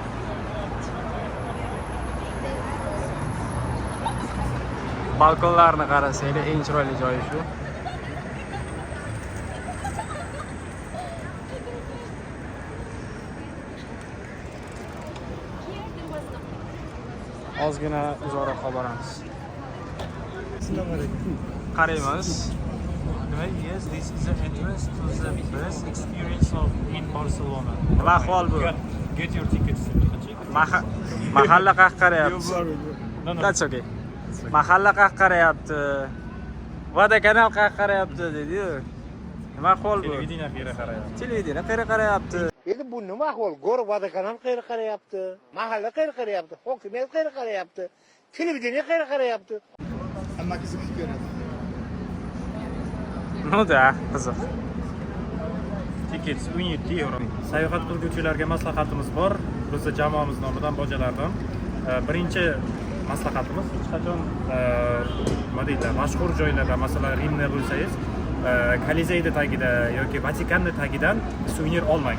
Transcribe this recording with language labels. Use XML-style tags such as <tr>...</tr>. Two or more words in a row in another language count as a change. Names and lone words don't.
<uz>Balkonlarni qarasanglar, eng chiroyli joyi shu. Ozgina uzoqroq qolib boramiz. Qaraymiz.</uz> <en>Yes, this is the entrance to the best experience of in Barcelona.</en> <uz>Nima ahvol bu?</uz> <en>Get your tickets.</en> <uz>Mahalla qahqarayapti.</uz> <en>That's okay.</en> <uz>Mahalla qahqarayapti. Vodokanal qahqarayapti dedi-yu. Nima ahvol bu? Televideniye qayerga qarayapti? Televideniye qayerga qarayapti? Endi bu nima ahvol? Go'r vodokanal qayerga qarayapti? Mahalla qayerga qarayapti? Hokimiyat qayerga qarayapti? Televideniye qayerga qarayapti? Hamma qiziqib ko'radi.</uz> <ru>Ну да,</ru> <uz>qiziq.</uz> <en>Tickets 17 euro.</en> <uz>Sayohat qiluvchilarga maslahatimiz bor. Bizning jamoamiz nomidan bojalardan. Birinchi maslahatimiz hech qachon nima deydi, mashhur joylarda, masalan, Rimda bo'lsangiz, Kolizeyda tagida yoki Vatikanning tagidan suvenir olmang.</uz>